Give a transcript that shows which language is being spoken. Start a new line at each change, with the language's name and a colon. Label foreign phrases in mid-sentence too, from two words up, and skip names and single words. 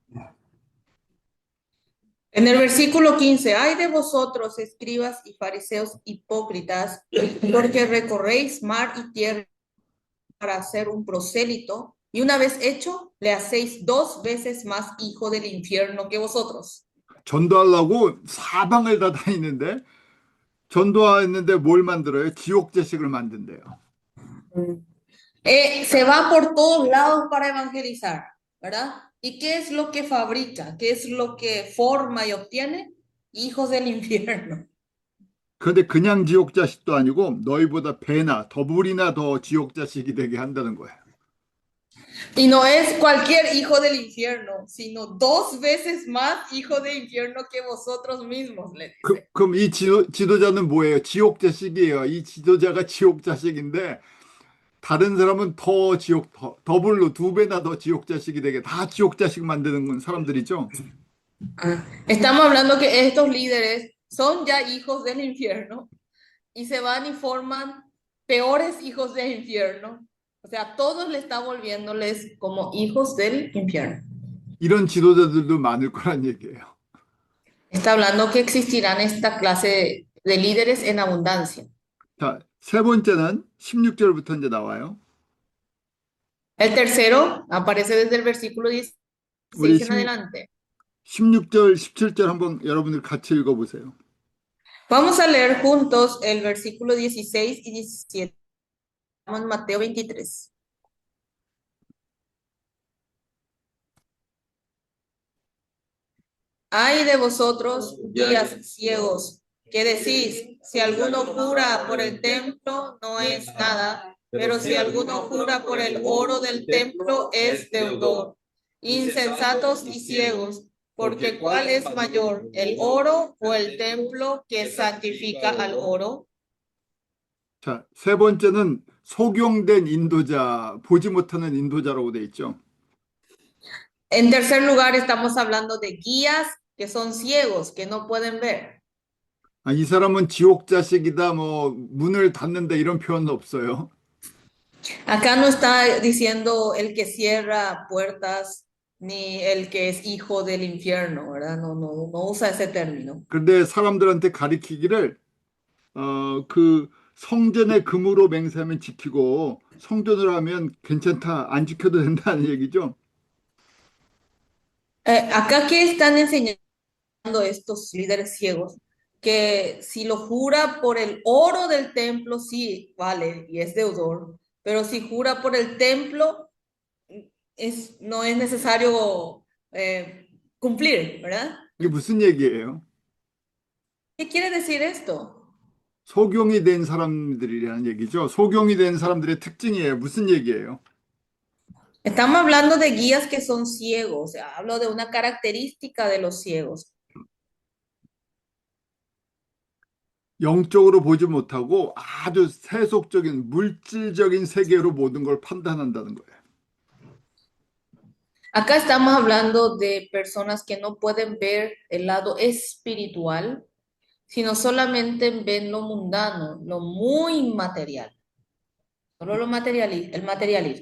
Spanish: En el versículo 15, ay de vosotros, escribas y fariseos hipócritas, porque recorréis mar y tierra para hacer un prosélito, y una vez hecho, le hacéis 2 veces más hijo del infierno que vosotros.
Korean: 전도하려고 사방을 다 다니는데 전도하는데 뭘 만들어요? 지옥 자식을 만든대요.
Spanish: Se va por todos lados para evangelizar. ¿verdad? ¿Y qué es lo que fabrica? ¿Qué es lo que forma y obtiene? Hijos del infierno.
Korean: 그런데 그냥 지옥 자식도 아니고 너희보다 배나 더블이나 더 지옥 자식이 되게 한다는 거예요.
Spanish: Y no es cualquier hijo del infierno, sino 2 veces más hijo del infierno que vosotros mismos, le dice.
Korean: 그럼 이 지도자는 뭐예요? 지옥 자식이에요. 이 지도자가 지옥 자식인데 다른 사람은 더 지옥 더블로 2배나 더 지옥 자식이 되게 다 지옥 자식 만드는 사람들이죠.
Spanish: Estamos hablando que estos líderes son ya hijos del infierno y se van y forman peores hijos del infierno. O sea, todos le está volviéndoles como hijos del infierno.
Korean: 이런 지도자들도 많을 거란 얘기예요.
Spanish: Está hablando que existirán esta clase de líderes en abundancia.
Korean: 자, 세 번째는 16절부터 이제 나와요.
Spanish: El tercero aparece desde el versículo
Korean: 우리
Spanish: 16 en adelante.
Korean: 16절, 17절 한번 여러분들 같이 읽어보세요.
Spanish: Vamos a leer juntos el versículo 16 y 17. Estamos en Mateo 23. Ay de vosotros, guías ciegos, que decís, si alguno jura por el templo, no es nada, pero si alguno jura por el oro del templo, es deudor. Insensatos y ciegos, porque ¿cuál es mayor, el oro o el templo que santifica al oro?
Korean: 자, 세 번째는 소경된 인도자, 보지 못하는 인도자라고 돼 있죠.
Spanish: En tercer lugar, estamos hablando de guías que son ciegos, que no pueden ver.
Korean: 아, 이 사람은 지옥 자식이다, 뭐 문을 닫는다 이런 표현은 없어요.
Spanish: Acá no está diciendo el que cierra puertas ni el que es hijo del infierno, ¿verdad? No usa ese término.
Korean: 그런데 사람들한테 가리키기를 그 성전의 금으로 맹세하면 지키고 성전으로 하면 괜찮다, 안 지켜도 된다는 얘기죠.
Spanish: Acá, ¿qué están enseñando estos líderes ciegos? Que si lo jura por el oro del templo, sí, vale, y es deudor, pero si jura por el templo, no es necesario cumplir, ¿verdad?
Korean: 이게 무슨 얘기예요?
Spanish: ¿Qué quiere decir esto?
Korean: 소경이 된 사람들이라는 얘기죠. 소경이 된 사람들의 특징이에요. 무슨 얘기예요?
Spanish: Estamos hablando de guías que son ciegos, o sea, hablo de una característica de los ciegos.
Korean: 영적으로 보지 못하고 아주 세속적인 물질적인 세계로 모든 걸 판단한다는 거예요.
Spanish: Acá estamos hablando de personas que no pueden ver el lado espiritual, sino solamente ven lo mundano, lo muy material, solo lo el materialismo.